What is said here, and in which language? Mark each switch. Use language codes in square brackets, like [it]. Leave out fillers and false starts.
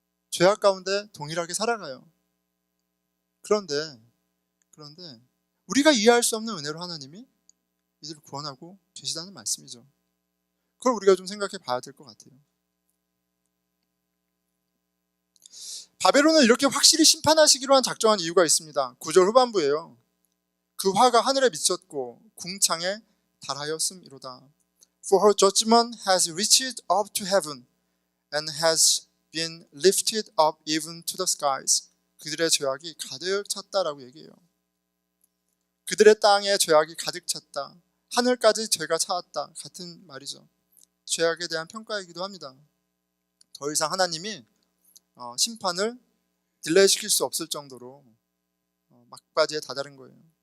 [ko] 죄악 가운데 동일하게 살아가요. 그런데 우리가 이해할 수 없는 은혜로 하나님이 이들을 구원하고 계시다는 말씀이죠. 그걸 우리가 좀 생각해 봐야 될 것 같아요. 바벨론을 이렇게 확실히 심판하시기로 한 작정한 이유가 있습니다. 9절 후반부예요. 그 화가 하늘에 미쳤고 궁창에 달하였음이로다. [en] For her judgment has reached up to heaven and has been lifted up even to the skies. [ko] 그들의 죄악이 가득 찼다라고 얘기해요. 그들의 땅에 죄악이 가득 찼다. 하늘까지 죄가 차왔다. 같은 말이죠. 죄악에 대한 평가이기도 합니다. 더 이상 하나님이 심판을 딜레이시킬 수 없을 정도로 막바지에 다다른 거예요.